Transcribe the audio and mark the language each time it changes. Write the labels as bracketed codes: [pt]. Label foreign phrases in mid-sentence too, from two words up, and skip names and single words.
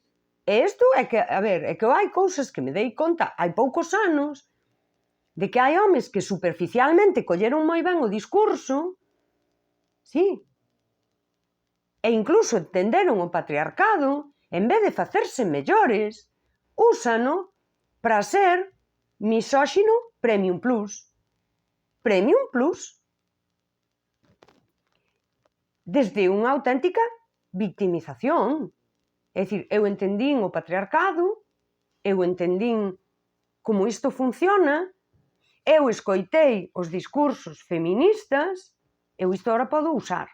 [gl] E isto é que, a ver, é que hai cousas que me dei conta hai poucos anos de que hai homes que superficialmente colleron moi ben o discurso, sí, e incluso entenderon o patriarcado, en vez de facerse mellores, úsano para ser misóxino [en] premium plus. Premium plus. [gl] Desde unha auténtica victimización. É dicir, eu entendín o patriarcado, eu entendín como isto funciona, eu escoitei os discursos feministas, eu isto agora podo usar.